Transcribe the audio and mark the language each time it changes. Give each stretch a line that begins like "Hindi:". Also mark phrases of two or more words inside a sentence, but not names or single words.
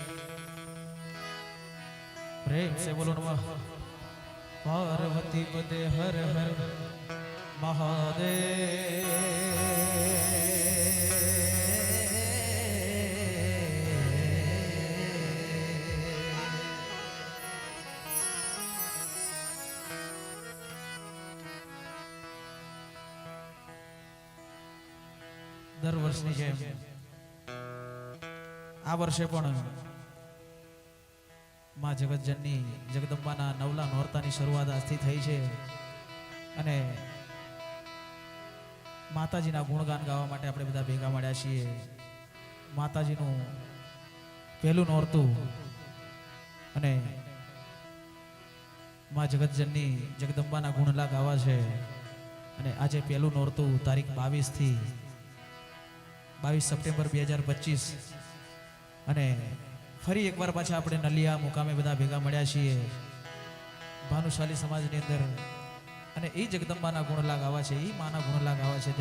Hindi: प्रेम से बोलो नमः पार्वती पते हर हर महादेव।
Gujarati: દર વર્ષની જેમ આ વર્ષે પણ માં જગતજનની જગદંબાના નવલા નોરતાની શરૂઆત આજથી થઈ છે અને માતાજીના ગુણગાન ગાવા માટે આપણે બધા ભેગા મળ્યા છીએ। માતાજીનું પહેલું નોરતું અને માं જગતજનની જગદંબાના ગુણલા ગાવા છે અને આજે પહેલું નોરતું તારીખ 22 થી 22 સપ્ટેમ્બર 2025 અને ફરી એકવાર પાછા આપણે નલિયા મુકામે બધા ભેગા મળ્યા છીએ ભાનુશાલી સમાજની અંદર અને એ જગદંબાના ગુણલા ગાવા છે, એ માના ગુણલા ગાવા છે।